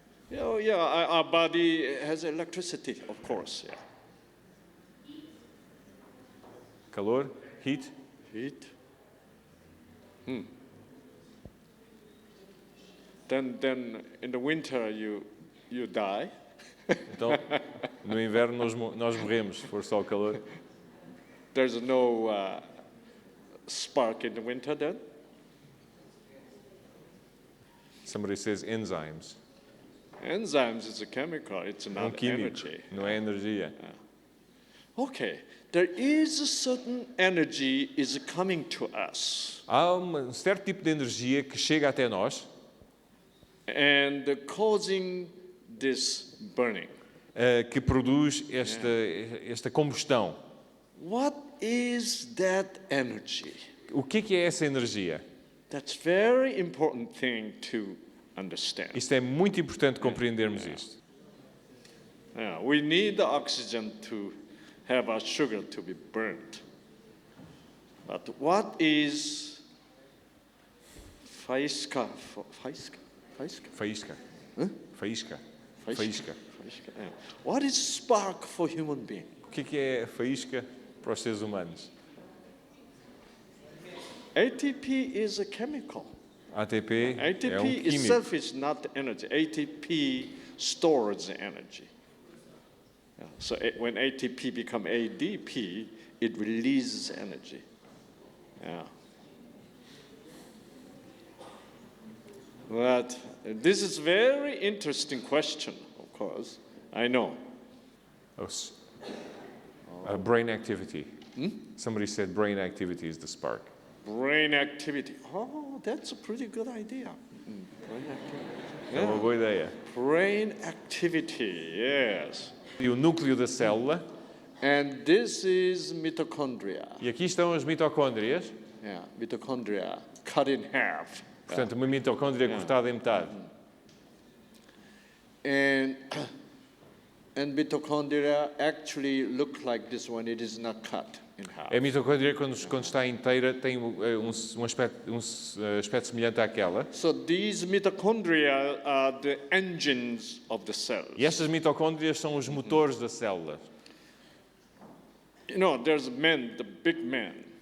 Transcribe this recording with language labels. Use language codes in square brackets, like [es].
[en] Yeah, our body has electricity, of course. Yeah. [pt] Calor, [en] heat. Heat. Then in the winter you die. [pt] Então, no inverno nós morremos, se for só o calor. [en] There's no spark in the winter then. Somebody says enzymes. Enzymes is a chemical. It's [pt] É [en] not [pt] químico, [en] energy. [pt] não é energia. [en] Okay, there is a certain energy is coming to us, [pt] Há um certo tipo de energia que chega até nós, [en] and causing this burning. [pt] que produz esta combustão. [en] What is that energy? [pt] O que é essa energia? [en] That's very important thing to understand. [pt] Isto é muito importante compreendermos isto. [en] Yeah, we need the oxygen to have our sugar to be burnt. But what is faísca? Faísca? Faísca? [pt] Faísca. Hã? Faísca. Faísca. Faísca. Faísca, yeah. [en] What is spark for human being? [pt] O que é faísca para os seres humanos? [en] ATP is a chemical. [pt] ATP é [en] ATP [pt] químico. [en] itself is not energy. ATP stores energy. Yeah, so when ATP become ADP, it releases energy. Yeah. But this is very interesting question, of course. I know. Brain activity. Somebody said brain activity is the spark. Brain activity. Oh, that's a pretty good idea. Brain activity. [pt] É uma boa ideia. [en] Brain activity, yes. [pt] E o núcleo da célula. [en] And this is mitochondria. [pt] E aqui estão as mitocôndrias. [en] Yeah, mitochondria cut in half. [pt] Portanto, uma mitocôndria cortada em metade. [en] And mitochondria actually look like this when it is not cut in half. [pt] A mitocôndria, quando está inteira, tem um aspecto semelhante àquela. [en] So these mitochondria are the engines of the cells. [pt] E estas mitocôndrias são os motores da célula. [en] You know, there's men, the big men,